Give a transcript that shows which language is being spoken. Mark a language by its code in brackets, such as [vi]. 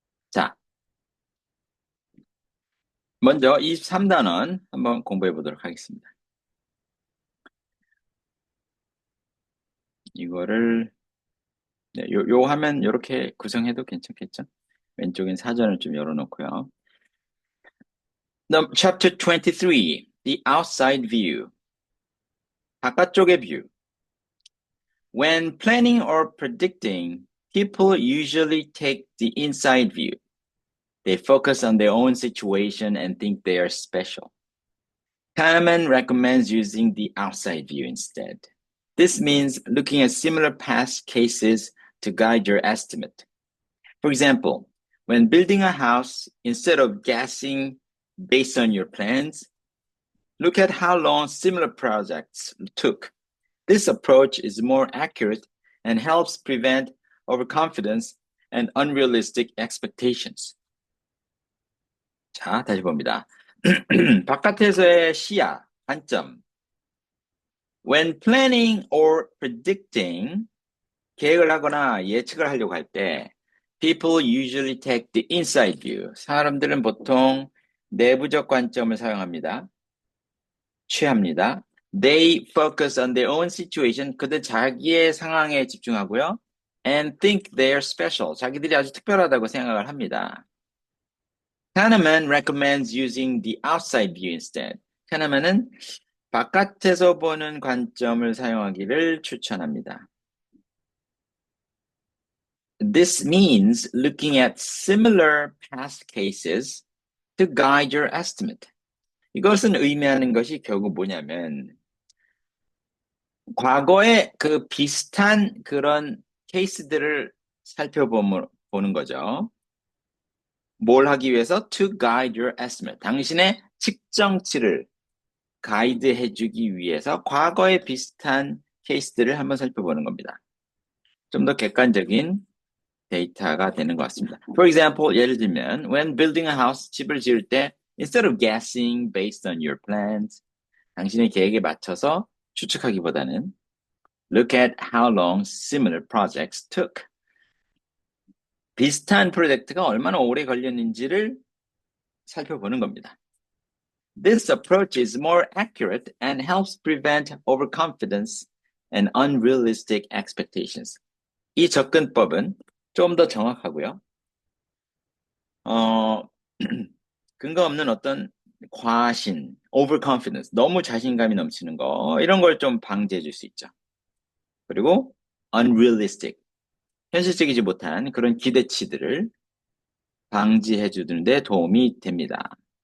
[ko] 자, 먼저 23단원 한번 공부해 보도록 하겠습니다. 이거를 네, 요 화면 이렇게 구성해도 괜찮겠죠? 왼쪽엔 사전을 좀 열어놓고요. [en] Chapter 23, The Outside View. 바깥쪽의 view. When planning or predicting, people usually take the inside view. They focus on their own situation and think they are special. Kahneman recommends using the outside view instead. This means looking at similar past cases to guide your estimate. For example, when building a house, instead of guessing based on your plans, look at how long similar projects took. This approach is more accurate and helps prevent overconfidence and unrealistic expectations. [ko] 자, 다시 봅니다. 바깥에서의 시야, 관점. [en] When planning or predicting, [ko] 계획을 하거나 예측을 하려고 할 때, [en] people usually take the inside view. [ko] 사람들은 보통 내부적 관점을 사용합니다. 취합니다. [en] They focus on their own situation. [ko] 그들 자기의 상황에 집중하고요. [en] And think they're special. [ko] 자기들이 아주 특별하다고 생각을 합니다. [en] Kahneman recommends using the outside view instead. [ko] Kahneman은 바깥에서 보는 관점을 사용하기를 추천합니다. [en] This means looking at similar past cases to guide your estimate. [ko] 이것은 의미하는 것이 결국 뭐냐면 과거에 그 비슷한 그런 케이스들을 살펴보는 거죠. 뭘 하기 위해서? [en] To guide your estimate. [ko] 당신의 측정치를 가이드해 주기 위해서 과거에 비슷한 케이스들을 한번 살펴보는 겁니다. 좀 더 객관적인 데이터가 되는 것 같습니다. [en] For example, [ko] 예를 들면 [en] when building a house, [ko] 집을 지을 때 [en] instead of guessing based on your plans, [ko] 당신의 계획에 맞춰서 추측하기보다는 [en] look at how long similar projects took. [ko] 비슷한 프로젝트가 얼마나 오래 걸렸는지를 살펴보는 겁니다. [en] This approach is more accurate and helps prevent overconfidence and unrealistic expectations. [ko] 이 접근법은 좀 더 정확하고요. 근거 없는 어떤 과신, overconfidence, 너무 자신감이 넘치는 거, 이런 걸 좀 방지해 줄 수 있죠. 그리고 unrealistic, 현실적이지 못한 그런 기대치들을 방지해 주는 데 도움이 됩니다.